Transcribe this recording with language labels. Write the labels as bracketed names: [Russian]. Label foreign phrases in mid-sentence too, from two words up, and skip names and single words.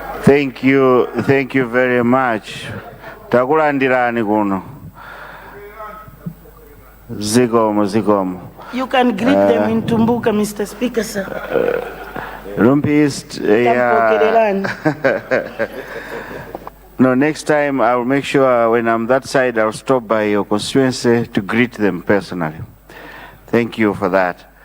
[English] Thank you very much. [Nyanja] Takulandirani kuno. Zikomo. [English] You can greet them in Tumbuka, Mr. Speaker, sir. Rumpi East, No, next time I'll make sure when I'm that side, I'll stop by your constituency to greet them personally. Thank you for that.